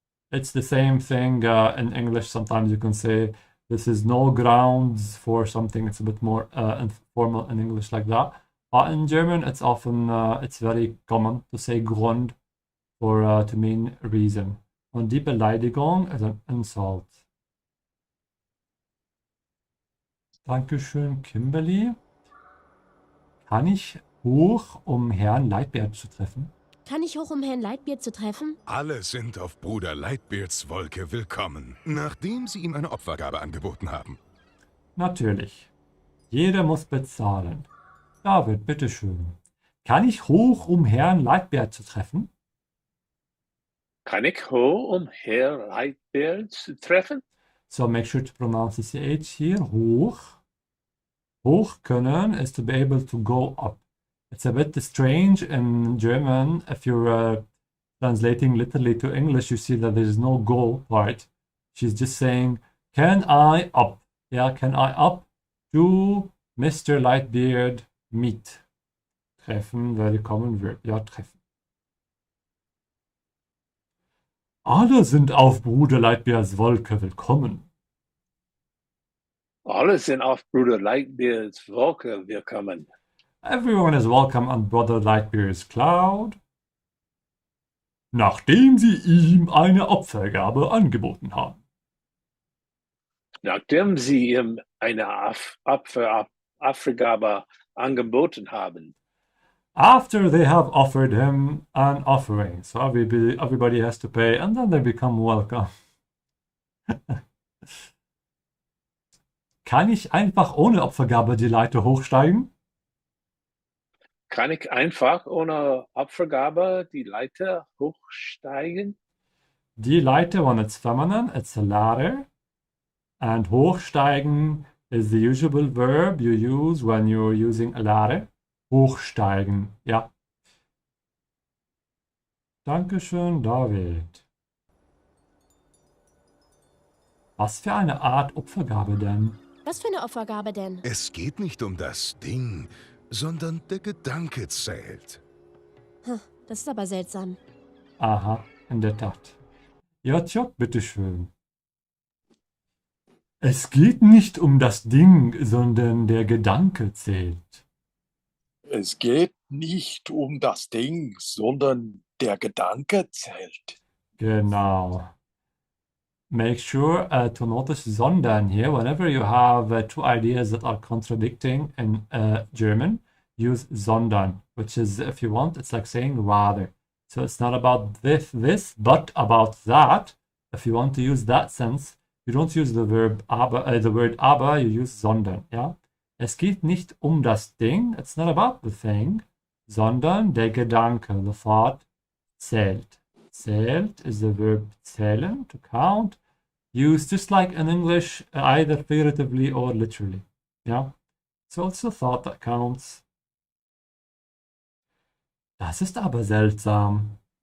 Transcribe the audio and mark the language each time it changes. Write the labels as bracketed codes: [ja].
[en] It's the same thing in English. Sometimes you can say this is no grounds for something. It's a bit more informal in English like that. But in German, it's often it's very common to say Grund for to mean reason. [de] Und die Beleidigung ist ein Insult. Dankeschön, Kimberly. Kann ich hoch, um Herrn Leitbert zu treffen? Kann ich hoch, um Herrn Lightbeard zu treffen? Alle sind auf Bruder Lightbeards Wolke willkommen, nachdem sie ihm eine Opfergabe angeboten haben. Natürlich. Jeder muss bezahlen. David, bitteschön. Kann ich hoch, um Herrn Leitbert zu treffen? Kann ich hoch, Herr Lightbeard zu treffen? [en] So make sure to pronounce the CH here. Hoch. Hoch können is to be able to go up. It's a bit strange in German. If you're translating literally to English, you see that there is no go part. She's just saying, can I up? Yeah, can I up to Mr. Lightbeard meet? Treffen, very common verb. Ja, treffen. [de] Alle sind auf Bruder Lightbeards Wolke willkommen. Alle sind auf Bruder Lightbeards Wolke willkommen. [en] Everyone is welcome on Brother Lightbeard's cloud. [de] Nachdem sie ihm eine Opfergabe angeboten haben. Nachdem sie ihm eine Opfergabe angeboten haben. [en] After they have offered him an offering. So everybody has to pay and then they become welcome. [de] Kann ich einfach ohne Opfergabe die Leiter hochsteigen? Kann ich einfach ohne Opfergabe die Leiter hochsteigen? [en] Die Leiter, when it's feminine, it's a ladder. And hochsteigen is the usual verb you use when you're using a ladder. [de] Hochsteigen, ja. Dankeschön, David. Was für eine Art Opfergabe denn? Was für eine Opfergabe denn? Es geht nicht um das Ding, sondern der Gedanke zählt. Das ist aber seltsam. Aha, in der Tat. Ja, tja, bitteschön. Es geht nicht um das Ding, sondern der Gedanke zählt. Es geht nicht um das Ding, sondern der Gedanke zählt. Genau. [en] Make sure to notice sondern here. Whenever you have two ideas that are contradicting in German, use sondern, which is, if you want, it's like saying rather. So it's not about this, but about that. If you want to use that sense, you don't use the verb aber, the word aber, you use sondern. [de] Ja? Es geht nicht um das Ding, [en] it's not about the thing, [de] sondern der Gedanke, [en] the thought, [de] zählt. [en] Zählt is the verb zählen, to count, used just like in English, either figuratively or literally. Yeah? So it's the thought that counts. [de] Das ist aber seltsam.